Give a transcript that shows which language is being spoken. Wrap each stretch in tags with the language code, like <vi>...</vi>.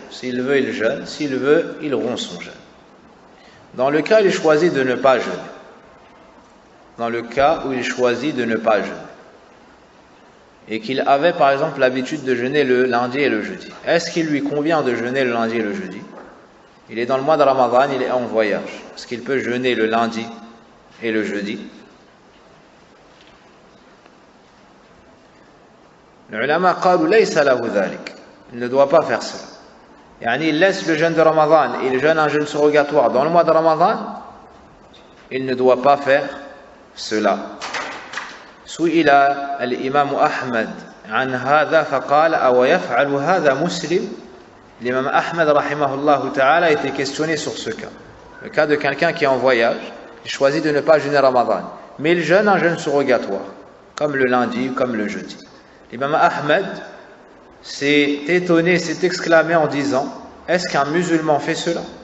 <fr>S'il veut, il jeûne, s'il veut, il rompt son jeûne. Dans le cas où il choisit de ne pas jeûner, dans le cas où il choisit de ne pas jeûner, et qu'il avait par exemple l'habitude de jeûner le lundi et le jeudi, est-ce qu'il lui convient de jeûner le lundi et le jeudi? Il est dans le mois de Ramadan, il est en voyage. Est-ce qu'il peut jeûner le lundi et le jeudi? Les ulama</fr> <ar>قالوا ليس له ذلك.</ar> <fr>Il ne doit pas faire cela. Yani il laisse le jeûne de Ramadan, il jeûne un jeûne surrogatoire dans le mois de Ramadan, il ne doit pas faire cela.</fr> <ar>سئل الإمام أحمد عن هذا فقال أو يفعل هذا مسلم.</ar> <fr>L'imam Ahmed rahimahullah ta'ala a été questionné sur ce cas. Le cas de quelqu'un qui est en voyage, il choisit de ne pas jeûner Ramadan, mais il jeûne un jeûne surrogatoire, comme le lundi, comme le jeudi. L'imam Ahmed s'est étonné, s'est exclamé en disant: est-ce qu'un musulman fait cela?</fr>